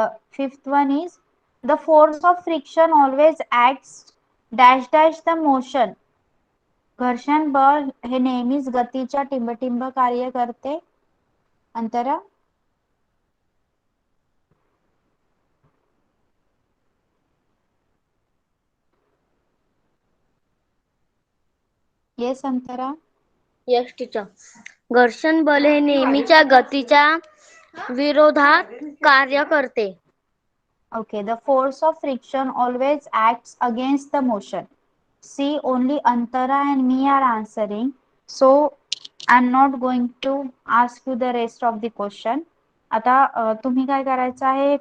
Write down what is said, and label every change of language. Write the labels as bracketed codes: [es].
[en] Fifth one is the force of friction always acts dash dash the motion. [mr] घर्षण बळ हे नेहमीच गतीच्या टिंबटिंब कार्य करते. अंतरा. [en] Yes Antara. Yes teacher. [mr] घर्षण बल हे नेहमीच्या गतीच्या विरोधात कार्य करते. [en] Okay, the force of friction always acts against the motion. See, only Antara and me are answering. So, I'm not going to ask you the rest of the question. [mr] आता तुम्ही काय करायचं आहे?